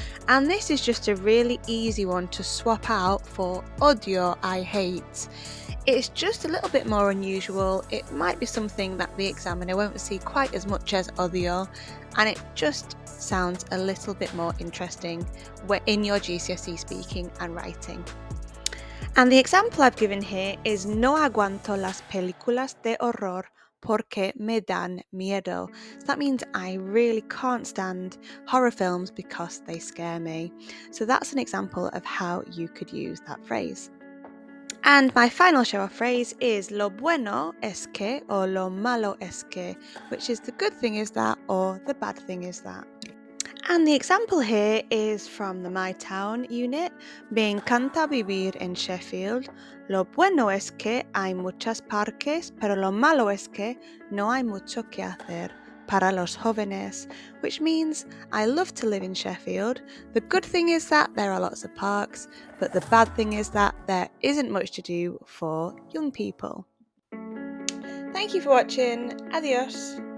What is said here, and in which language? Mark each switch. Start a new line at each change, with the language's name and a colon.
English: And this is just a really easy one to swap out for odio, I hate. It's just a little bit more unusual. It might be something that the examiner won't see quite as much as odio, and it just sounds a little bit more interesting in your GCSE speaking and writing.
Spanish: And the example I've given here is no aguanto las películas de horror porque me dan miedo.
English: So that means I really can't stand horror films because they scare me. So that's an example of how you could use that phrase. And my final show-off phrase is lo bueno es que or lo malo es que, which is the good thing is that or the bad thing is that. And the example here is from the My Town unit.
Spanish: Me encanta vivir en Sheffield. Lo bueno es que hay muchos parques, pero lo malo es que no hay mucho que hacer.
English: para los jóvenes, which means I love to live in Sheffield. The good thing is that there are lots of parks, but the bad thing is that there isn't much to do for young people. Thank you for watching. Adios.